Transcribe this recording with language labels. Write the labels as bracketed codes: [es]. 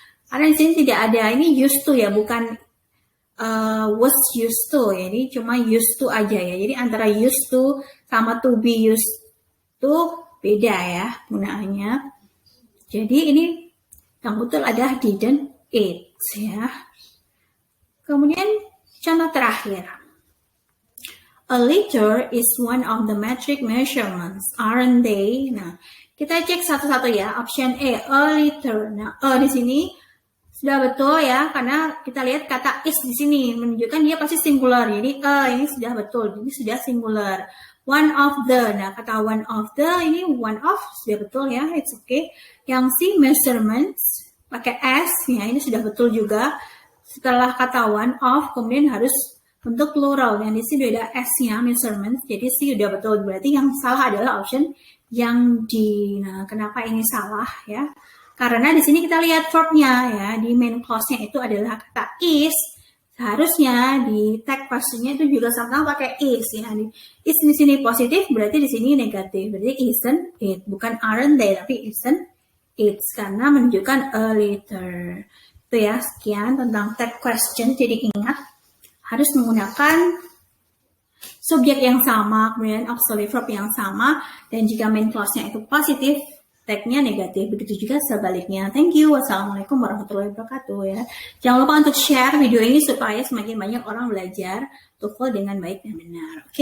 [id] Karena di sini tidak ada ini used to ya, bukan was used to ya, ini cuma used to aja ya. Jadi antara used to sama to be used to beda ya penggunaannya. Jadi ini yang betul adalah didn't eat ya. Kemudian contoh terakhir. [en] A liter is one of the metric measurements, aren't they? [id] Nah, kita cek satu-satu ya. Option A liter. Nah, di sini sudah betul ya, karena kita lihat kata is di sini menunjukkan dia pasti singular. Jadi ini sudah betul, ini sudah singular. One of the, nah kata one of the ini one of sudah betul ya, [en] it's okay. [id] Yang C measurements pakai S ya, ini sudah betul juga. Setelah kata one of kemudian harus untuk plural, yang di sini sudah ada S-nya measurements, jadi C sudah betul. Berarti yang salah adalah option yang D. Nah, kenapa ini salah ya? Karena di sini kita lihat verbnya ya, di main clause-nya itu adalah kata is. Seharusnya di tag questionnya itu juga sama-sama pakai is ya. Is di sini positif, berarti di sini negatif. Berarti isn't it, bukan aren't they, tapi isn't it, karena menunjukkan a liter. Itu ya, sekian tentang tag question. Jadi ingat harus menggunakan subjek yang sama, kemudian auxiliary verb yang sama, dan jika main clause-nya itu positif, tag-nya negatif, begitu juga sebaliknya. [en] Thank you. [ar] Wassalamualaikum warahmatullahi wabarakatuh [id] ya. Jangan lupa untuk share video ini supaya semakin banyak orang belajar TOEFL dengan baik dan benar. Oke.